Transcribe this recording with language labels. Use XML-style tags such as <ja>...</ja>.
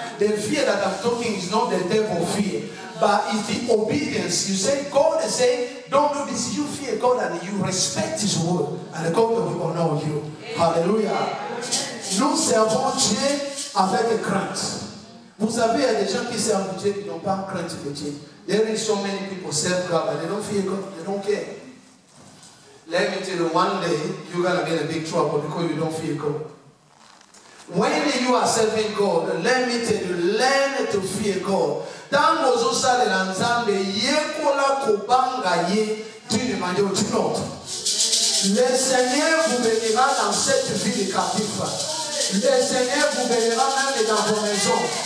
<en>The fear that I'm talking is not the devil fear, but it's the obedience. You say, God is saying, don't do this. You fear God and you respect His word. And God will honor you. Hallelujah.</en> <fr>Nous servons Dieu avec crainte. Vous savez, il y a des gens qui servent Dieu qui n'ont pas crainte de Dieu.</fr> <en>There is so many people serve God and they don't fear God, they don't care. Let me tell you, one day you're gonna get in big trouble because you don't fear God. When you are serving God, let me tell you, learn to fear God.</en> <fr>Dans vos osales l'ensemble,</fr> <ln>yekola kobanga ye</ln> <fr>d'une manière ou d'une autre. Le Seigneur vous bénira dans cette vie de captif. Le Seigneur vous bénira même dans vos maisons.</fr>